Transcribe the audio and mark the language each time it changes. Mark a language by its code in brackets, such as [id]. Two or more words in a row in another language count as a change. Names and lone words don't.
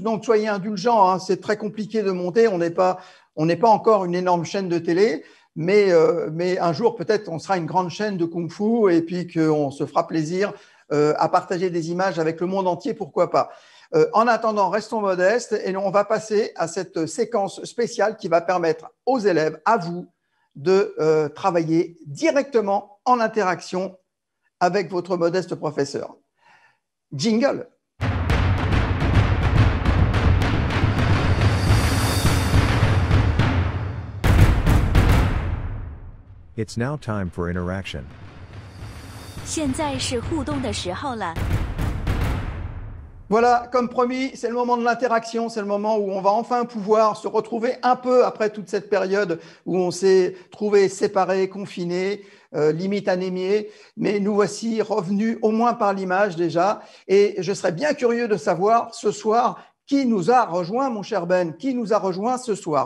[fr] Donc, soyez indulgents, hein, c'est très compliqué de monter. On n'est pas encore une énorme chaîne de télé, mais un jour, peut-être, on sera une grande chaîne de Kung-Fu et puis qu'on se fera plaisir à partager des images avec le monde entier, pourquoi pas. En attendant, restons modestes et on va passer à cette séquence spéciale qui va permettre aux élèves, à vous, de travailler directement en interaction avec votre modeste professeur. Jingle. [en] It's now time for interaction. [zh] 现在是互动的时候了。 [fr] Voilà, comme promis, c'est le moment de l'interaction, c'est le moment où on va enfin pouvoir se retrouver un peu après toute cette période où on s'est trouvé séparés, confinés, limite anémiés, mais nous voici revenus au moins par l'image déjà, et je serais bien curieux de savoir ce soir qui nous a rejoint, mon cher Ben, qui nous a rejoint ce soir.